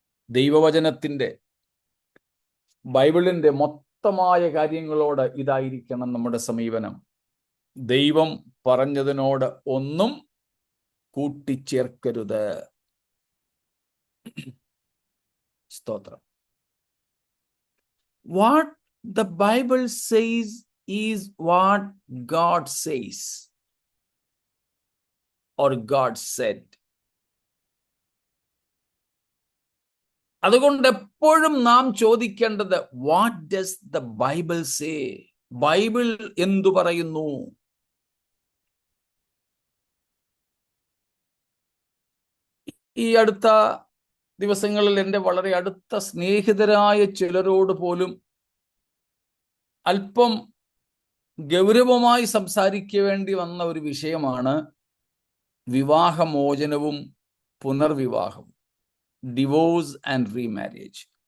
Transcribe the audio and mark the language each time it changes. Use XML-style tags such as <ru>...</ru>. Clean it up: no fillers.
<ml>ദൈവവചനത്തിന്റെ, ബൈബിളിന്റെ മൊത്തമായ കാര്യങ്ങളോട് ഇതായിരിക്കണം നമ്മുടെ സമീപനം. ദൈവം പറഞ്ഞതിനോട് ഒന്നും കൂട്ടിച്ചേർക്കരുത്. സ്തോത്രം.</ml> <en>What the Bible says is what God says or God said.</en> <ml>അതുകൊണ്ട് എപ്പോഴും നാം ചോദിക്കേണ്ടത്,</ml> <en>What does the Bible say?</en> <ml>Bible എന്തു പറയുന്നു? ഈ അടുത്ത ദിവസങ്ങളിൽ എൻ്റെ വളരെ അടുത്ത സ്നേഹിതരായ ചിലരോട് പോലും അല്പം ഗൗരവമായി സംസാരിക്കേണ്ടി വന്ന ഒരു വിഷയമാണ് വിവാഹമോചനവും പുനർവിവാഹവും,</ml> <en>Divorce and remarriage.</en>